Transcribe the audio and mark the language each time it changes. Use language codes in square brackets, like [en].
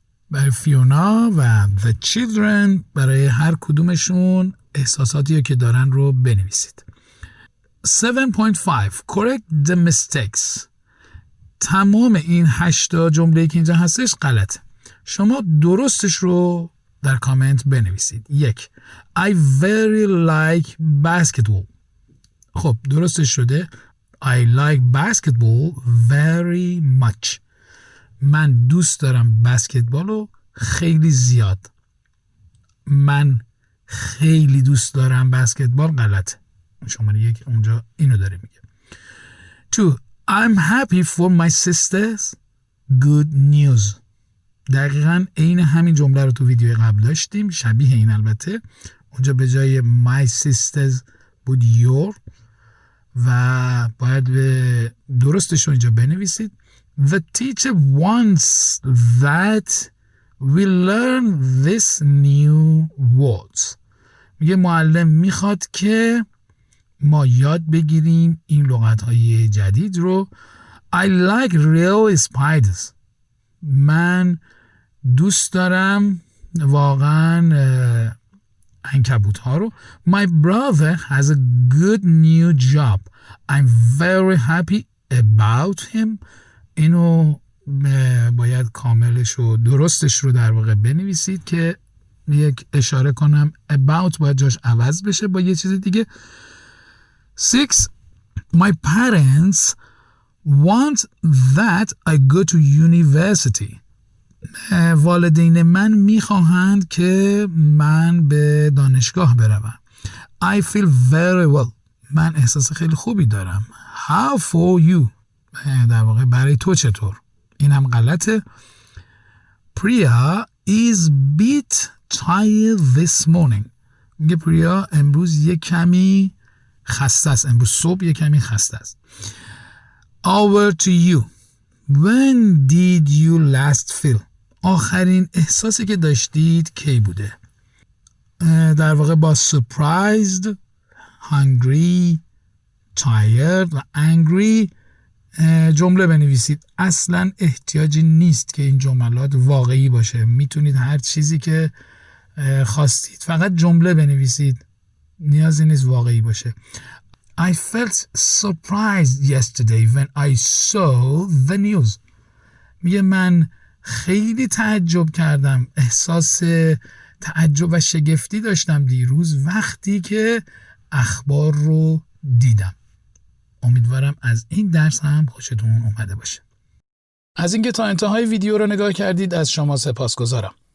[fa] برای فیونا و [en] the children [fa] برای هر کدومشون احساساتی که دارن رو بنویسید. [en] 7.5 Correct the mistakes. [fa] تمام این 8 جمله‌ای که اینجا هستش غلطه. شما درستش رو در کامنت بنویسید. [en] 1 I very like basketball. [fa] خب درستش شده [en] I like basketball very much. [fa] من دوست دارم بسکتبال رو خیلی زیاد. من خیلی دوست دارم بسکتبال غلطه. شماره 1 اونجا اینو داره میگه. [en] 2 I'm happy for my sisters. Good news. [fa] دقیقاً عین همین جمله رو تو ویدیو قبل داشتیم، شبیه این البته. اونجا به جای [en] my sisters [fa] بود your و باید به درستش رو اینجا بنویسید. [en] The teacher wants that we learn this new words. [fa] میگه معلم میخواد که ما یاد بگیریم این لغتهای جدید رو. [en] I like real spiders. [fa] من دوست دارم واقعا عنکبوت ها رو. [en] My brother has a good new job. I'm very happy about him. [fa] اینو باید کاملش و درستش رو در واقع بنویسید که یک اشاره کنم about باید جاش عوض بشه با یه چیز دیگه. [en] 6 My parents want that I go to university. [fa] والدین من میخواهند که من به دانشگاه بروم. [en] I feel very well. [fa] من eحساس خیلی خوبی دارم. [en] How for you. [fa] در واقع برای تو چطور؟ این هم غلطه. [en] Priya is bit tired this morning. [fa] میگه پریا امروز یه کمی خسته است. امروز صبح یه کمی خسته است. [en] Over to you. When did you last feel? [fa] آخرین احساسی که داشتید کی بوده؟ در واقع با [en] surprised, hungry, tired [fa] و angry جمله بنویسید. اصلا احتیاجی نیست که این جملات واقعی باشه. میتونید هر چیزی که خواستید فقط جمله بنویسید. نیازی نیست واقعی باشه. [en] I felt surprised yesterday when I saw the news. [fa] میگه من خیلی تعجب کردم. احساس تعجب و شگفتی داشتم دیروز وقتی که اخبار رو دیدم. امیدوارم از این درس هم خوشتون اومده باشه. از اینکه تا انتهای ویدیو رو نگاه کردید از شما سپاسگزارم.